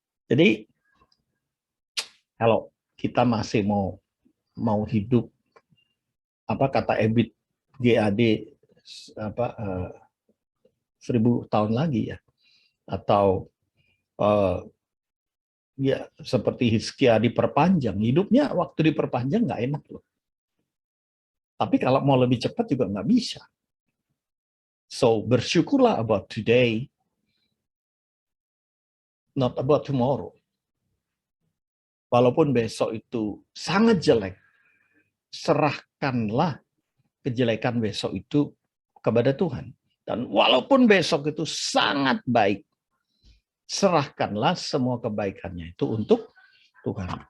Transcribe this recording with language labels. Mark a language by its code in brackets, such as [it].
[id] Jadi, kalau kita masih mau hidup, apa kata Ebit GAD, 1000 tahun lagi ya, atau ya seperti Hizkia diperpanjang, hidupnya waktu diperpanjang nggak enak loh. Tapi kalau mau lebih cepat juga nggak bisa. [en] So bersyukurlah about today, not about tomorrow. [id] Walaupun besok itu sangat jelek, serahkanlah kejelekan besok itu kepada Tuhan. Dan walaupun besok itu sangat baik, serahkanlah semua kebaikannya itu untuk Tuhan.